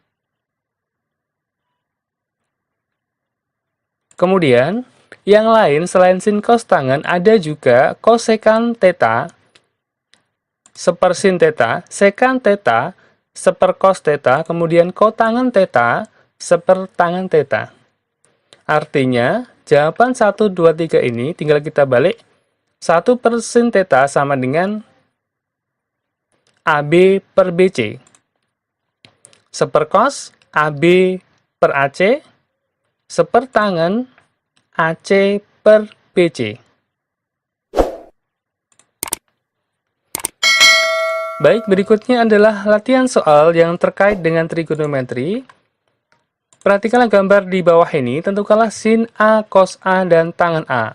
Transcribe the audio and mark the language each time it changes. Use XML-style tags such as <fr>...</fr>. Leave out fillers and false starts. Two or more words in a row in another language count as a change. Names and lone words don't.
<id>Kemudian, yang lain selain sin cos tangan, ada juga kosekan theta, seper sin theta, sekan theta, seper cos theta, kemudian kotangan theta, seper tangan theta. Artinya, jawaban 1, 2, 3 ini tinggal kita balik. 1 per sin theta sama dengan AB per BC. Seperkos AB per AC. Sepertangan AC per BC. Baik, berikutnya adalah latihan soal yang terkait dengan trigonometri. Perhatikanlah gambar di bawah ini, tentukanlah sin A, cos A, dan tangan A.</id>